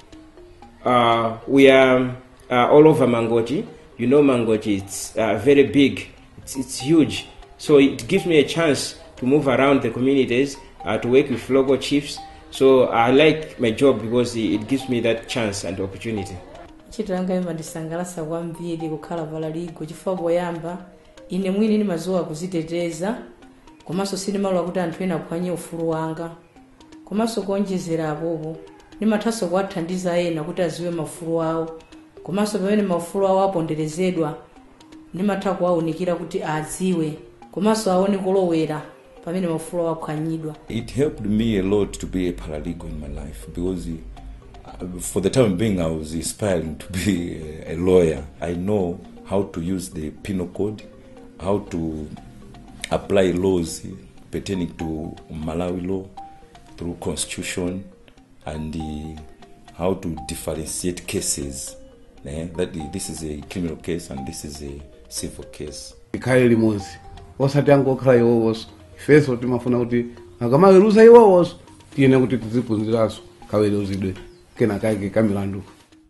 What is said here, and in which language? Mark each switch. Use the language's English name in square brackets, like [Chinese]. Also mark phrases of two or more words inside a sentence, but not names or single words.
[English] We are all over Mangochi. You know Mangochi, it's very big, it's huge. So it gives me a chance to move around the communities, to work with local chiefs. So I like my job because it gives me that chance and opportunity. [Nyanja] Chitanga imandisangalasa kwambiri kukhala paralegal chifukwa poyamba ine mwini ndimadziwa kuziteteza komanso sindimalola kuti anthu ena aphwanye ufulu wanga komanso kuonjezera apopo ndimathanso kuwathandiza ena kuti aziwe maufulu awo komanso pamene maufulu awo aponderezedwa ndimatha kuwaunikira kuti adziwe komanso aone kulowera pamene maufulu awo aphwanyidwa. [English] It helped me a lot to be a paralegal in my life because for the time being I was aspiring to be a lawyer. I know how to use the penal code, how to apply laws pertaining to Malawi law through constitution, and how to differentiate cases. That this is a criminal case and this is a civil case. [Nyanja] Ikhale limodzi osati angokhala iwowoso ifeso timafuna kuti akamaweruza iwowoso tiyene kuti tiziphunziranso kaweruzidwe kena kake kamilandu.